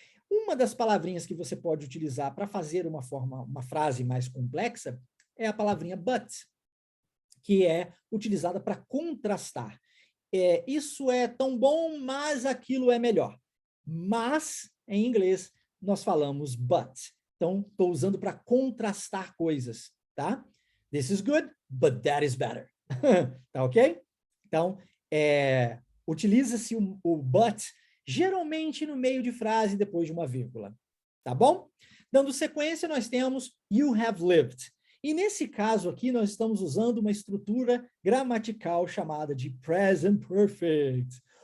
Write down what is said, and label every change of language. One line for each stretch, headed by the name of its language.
Portuguese: Uma das palavrinhas que você pode utilizar para fazer uma frase mais complexa é a palavrinha but, que é utilizada para contrastar. Isso é tão bom, mas aquilo é melhor. Mas, em inglês, nós falamos but. Então, estou usando para contrastar coisas, tá?
English: This is good, but that is better.
Portuguese: Tá ok? Então, utiliza-se o but geralmente no meio de frase depois de uma vírgula. Tá bom? Dando sequência, nós temos
English: you have lived.
Portuguese: E nesse caso aqui, nós estamos usando uma estrutura gramatical chamada de present perfect.